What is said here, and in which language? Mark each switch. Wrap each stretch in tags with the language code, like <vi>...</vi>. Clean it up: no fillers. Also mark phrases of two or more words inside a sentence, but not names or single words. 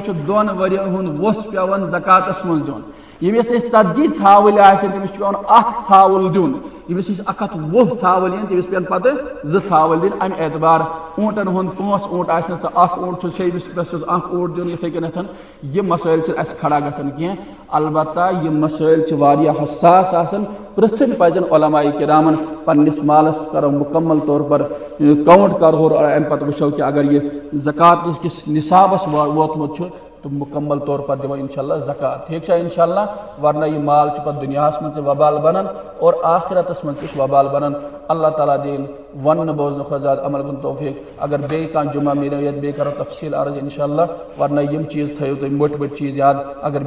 <ks>چھُ 2 ؤرین ہُنٛد ووٚژھ پیٚوان زکاتس منٛز دیُن ییٚمِس نِش 40 ژھاوٕلۍ آسن تٔمِس چھُ پیٚوان 1 ژھاوُل دیُن ییٚمِس نِش 120 ژھاوٕلۍ یِن تٔمِس پیٚن پتہٕ 2 ژھاوٕلۍ دِنۍ امہِ اعتبار اوٗنٹن ہُنٛد 5 اوٗنٹ آسنس تہٕ 1 اوٗنٹ چھُ شیٚیمِس پٮ۪ٹھ چھُس 1 اوٗنٹ دیُن یِتھٕے کٔنٮ۪تھ یِم مسٲیل چھِ اَسہِ کھڑا گژھان کینٛہہ البتہ یِم مسٲیل چھِ واریاہ حساس آسان پرژھٕنۍ پزن علماء کرامن پننس مالس کرو</ks> <ur>مکمل طور پر</ur> <ks>کاؤنٹ کرہو امہِ پتہٕ وٕچھو کہ اگر یہ زکات کس نصابس ووتمُت چھُ تو</ks> <ur>مکمل طور پر</ur> <ks>دِمو انشاءاللہ زکات ٹھیک چھا انشاءاللہ ورنہ یہ مال چھُ پتہٕ دُنیاہس منٛز تہِ وبال بنان اور آخرتس منٛز تہِ چھُ وبال بنان اللہ تعالیٰ دِیِن وننہٕ بوزنہٕ کھۄتہٕ زیادٕ عمل کُن توفیق اگر بیٚیہِ کانٛہہ جمعہ میلیو یتھ بیٚیہِ کرو تفصیل عرض انشاءاللہ ورنہ یم چیٖز تھٲیِو تُہۍ مٔٹۍ مٔٹۍ چیٖز یاد اگر</ks>